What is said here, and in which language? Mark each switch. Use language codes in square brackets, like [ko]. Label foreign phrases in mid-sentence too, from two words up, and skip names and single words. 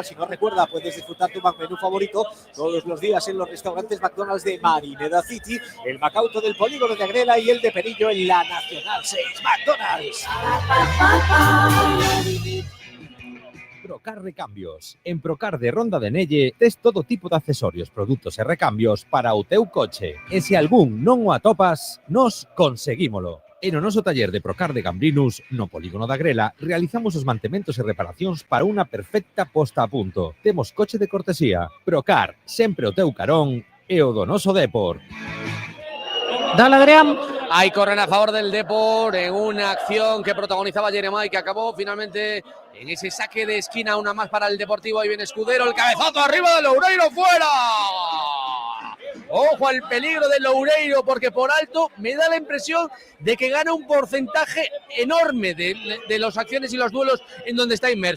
[es] Si no, recuerda, puedes disfrutar tu menú favorito todos los días en los restaurantes McDonald's de Marineda City, el Macauto del Polígono de Agrela y el de Perillo en la Nacional 6. McDonald's. [gl] Procar Recambios. En Procar de Ronda de Nelle tes todo tipo de accesorios, produtos e recambios para o teu coche. E se algún non o atopas, nos conseguímolo. En o noso taller de Procar de Gambrinus, no Polígono da Grela, realizamos os mantementos e reparacións para unha perfecta posta a punto. Temos coche de cortesía. Procar, sempre o teu carón e o do noso Depor. [es] Dale, Adrián. Hay corren a favor del Depor en una acción que protagonizaba Jeremai, que acabó finalmente en ese saque de esquina, una más para el Deportivo. Ahí viene Escudero, el cabezazo arriba de Loureiro, fuera. Ojo al peligro de Loureiro, porque por alto me da la impresión de que gana un porcentaje enorme de las acciones y los duelos en donde está inmerso.